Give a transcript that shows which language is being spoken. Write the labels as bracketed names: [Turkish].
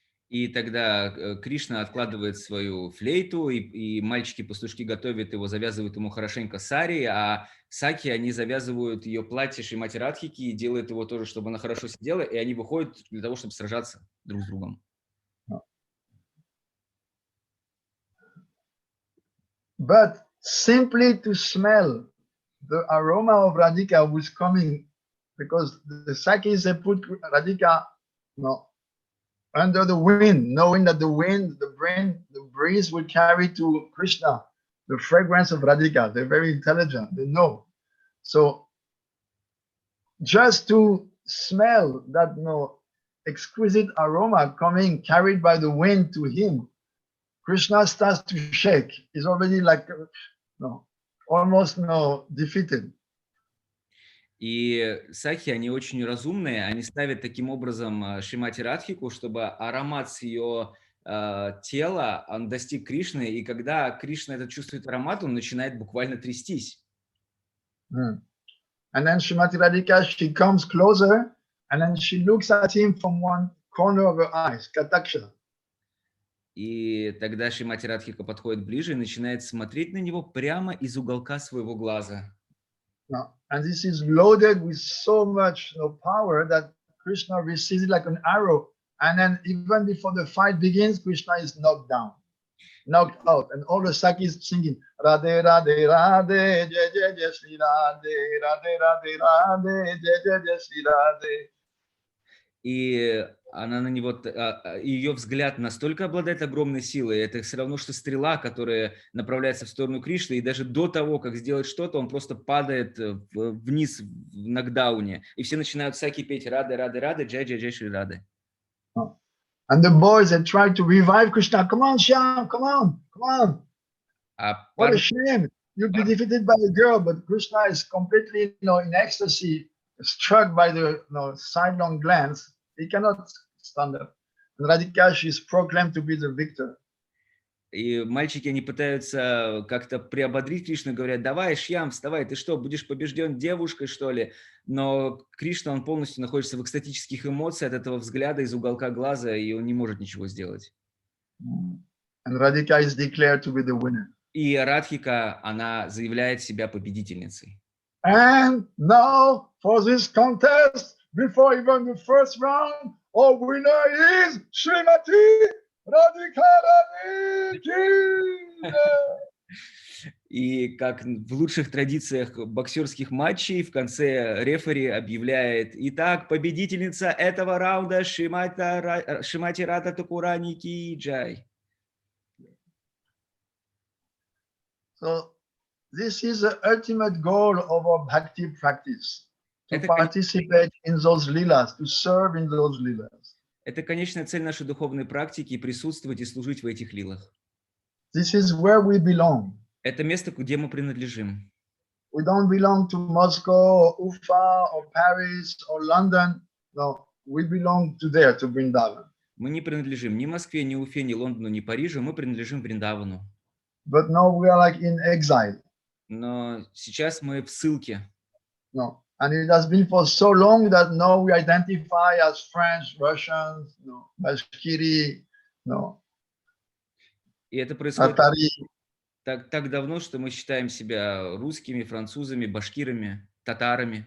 [Russian] И тогда Кришна откладывает свою флейту, и мальчики-пастушки готовят его, завязывают ему хорошенько сари, а Саки, они завязывают ее платье Шримати Радхики и делают его тоже, чтобы она хорошо сидела, и они выходят для того, чтобы сражаться друг с другом. [English] But simply to smell the aroma of Radhika was coming, because the Sakis, they put Radhika under the wind, knowing that the breeze will carry to Krishna the fragrance of Radhika. They're very intelligent, they know. So just to smell that exquisite aroma coming, carried by the wind to him, Krishna starts to shake. He's already almost defeated. [Russian] И сакхи, они очень разумные, они ставят таким образом Шримати Радхику, чтобы аромат с ее тела, он достиг Кришны, и когда Кришна этот чувствует аромат, он начинает буквально трястись. [English] And then Shrimati Radhika, she comes closer, and then she looks at him from one corner of her eyes, Kataksha. [Russian] И тогда Шримати Радхика подходит ближе и начинает смотреть на него прямо из уголка своего глаза. [English] And this is loaded with so much power that Krishna receives it like an arrow. And then even before the fight begins, Krishna is knocked out. And all the Sakis singing, Radhe, Radhe, Radhe, Jai, Jai, Jai, Shri Radhe, Radhe, Radhe, Radhe, Jai, Jai, Jai, Shri Radhe. [Russian] И она на него, ее взгляд настолько обладает огромной силой, это все равно, что стрела, которая направляется в сторону Кришны, и даже до того, как сделать что-то, он просто падает вниз в нокдауне. И все начинают всякие петь «Рады, Рады, Рады, Джай, Джай, Джай, Шри Рады». [English] And the boys had tried to revive Krishna. Come on, Shyam, come on, come on. What a shame. You'll be defeated by the girl, but Krishna is completely, in ecstasy, struck by the sidelong glance. He cannot stand up. And Radhika, she is proclaimed to be the victor. [Russian] И мальчики, они пытаются как-то приободрить Кришну, говорят: давай, Шьям, вставай, ты что, будешь побежден девушкой, что ли? Но Кришна, он полностью находится в экстатических эмоциях от этого взгляда из уголка глаза, и он не может ничего сделать. [English] And Radhika is declared to be the winner. [Russian] И Радхика, она заявляет себя победительницей. [English] And now for this contest, before even the first round, our winner is Srimati Radhika Radhiki. [Russian] И как в лучших традициях боксерских матчей, в конце рефери объявляет: итак, победительница этого раунда Шримати Радха Такурани Ки Джай. [English] So this is the ultimate goal of our bhakti practice, to participate in those lilas, to serve in those lilas. [Russian] Это конечная цель нашей духовной практики — присутствовать и служить в этих лилах. [English] This is where we belong. [Russian] Это место, где мы принадлежим. [English] We don't belong to Moscow, or Ufa, or Paris, or London. No, we belong to there, to Vrindavan. [Russian] Мы не принадлежим ни Москве, ни Уфе, ни Лондону, ни Парижу. Мы принадлежим Вриндавану. [English] But now we are like in exile. [Russian] Но сейчас мы в ссылке. [English] No, and it has been for so long that now we identify as French, Russians, no, Bashkiri, no. [Russian] И это происходит Татари. так давно, что мы считаем себя русскими, французами, башкирами, татарами.